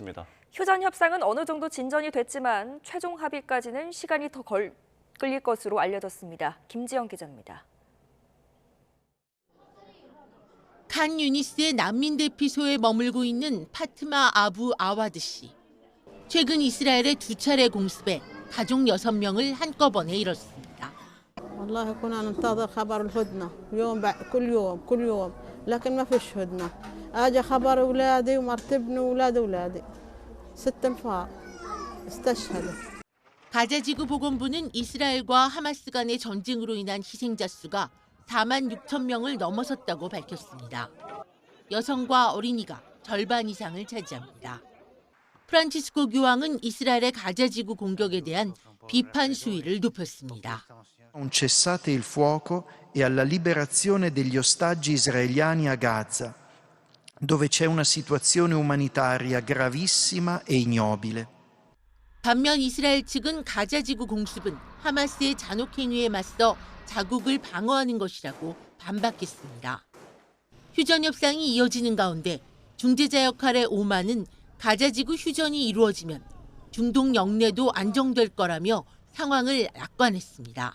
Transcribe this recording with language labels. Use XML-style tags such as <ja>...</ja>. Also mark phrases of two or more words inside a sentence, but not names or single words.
<ko>휴전 협상은 어느 정도 진전이 됐지만 최종 합의까지는 시간이 더 끌릴 것으로 알려졌습니다. 김지영 기자입니다. 칸 유니스의 난민 대피소에 머물고 있는 파트마 아부 아와드 씨. 최근 이스라엘의 2차례 공습에 가족 6명을 한꺼번에 잃었습니다.</ko> <ar>والله كنا ننتظر خبر الهدنة كل يوم لكن ما فيش هدنة اجى خبر اولادي ومرت ابني واولاد اولادي 6 انفار استشهدوا.</ar> <ko>가자지구 보건부는 이스라엘과 하마스 간의 전쟁으로 인한 희생자 수가 4만 6천 명을 넘어섰다고 밝혔습니다. 여성과 어린이가 절반 이상을 차지합니다. 프란치스코 교황은 이스라엘의 가자지구 공격에 대한 비판 수위를 높였습니다.</ko> <it>Un cessate il fuoco e alla liberazione degli ostaggi israeliani a Gaza, dove c'è una situazione umanitaria gravissima e ignobile.</it> <ko>반면 이스라엘 측은 가자지구 공습은 하마스의 잔혹행위에 맞서 자국을 방어하는 것이라고 반박했습니다. 휴전 협상이 이어지는 가운데 중재자 역할의 오만은 가자지구 휴전이 이루어지면 중동 영내도 안정될 거라며 상황을 낙관했습니다.</ko>